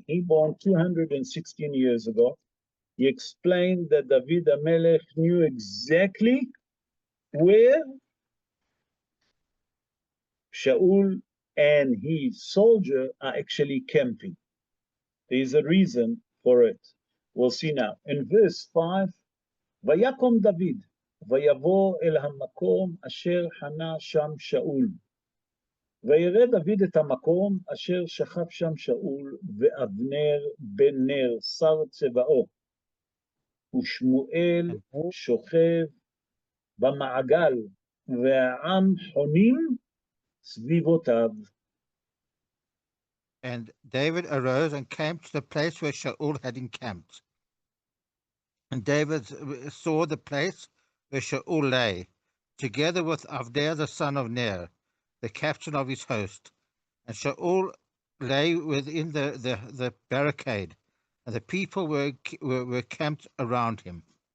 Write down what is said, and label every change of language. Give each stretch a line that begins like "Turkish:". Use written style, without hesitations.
English: He born 216 years ago. He explained that David HaMelech knew exactly where Shaul and his soldier are actually camping. There is a reason for it. We'll see now. In verse 5,
Hebrew: ויקום דוד, ויבוא אל המקום אשר חנה שם שאול. וירא דוד את המקום אשר שכב שם שאול, ואבנר בן נר שר צבאו, ושמואל שוכב במעגל, והעם חונים סביבותיו.
English: And David arose and came to the place where Shaul had encamped. And David saw the place where Shaul lay, together with Avner the son of Ner, the captain of his host. And Shaul lay within the barricade, and the people were camped around him.